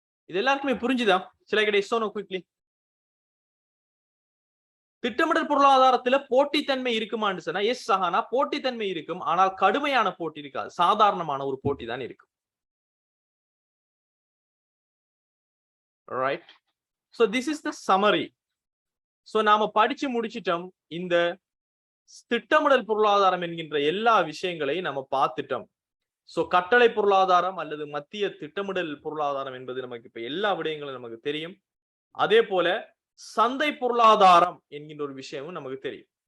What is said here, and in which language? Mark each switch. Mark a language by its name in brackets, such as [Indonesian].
[Tamil] இது எல்லாருக்குமே புரிஞ்சுதா? சில கிடை சோனோ குயிக்லி. திட்டமிடல் பொருளாதாரத்துல போட்டித்தன்மை இருக்குமான்னு சொன்னா எஸ் சஹானா, போட்டித்தன்மை இருக்கும். ஆனால் கடுமையான போட்டி இருக்காது, சாதாரணமான ஒரு போட்டி தான் இருக்கும். [English] Right, so this is the summary. [Tamil] So நாம படிச்சு முடிச்சிட்டோம். இந்த திட்டமிடல் பொருளாதாரம் என்கின்ற எல்லா விஷயங்களையும் நம்ம பார்த்துட்டோம். சோ கட்டளை பொருளாதாரம் அல்லது மத்திய திட்டமிடல் பொருளாதாரம் என்பது நமக்கு இப்ப எல்லா விடயங்களும் நமக்கு தெரியும். அதே போல சந்தை பொருளாதாரம் என்கின்ற ஒரு விஷயமும் நமக்கு தெரியும்.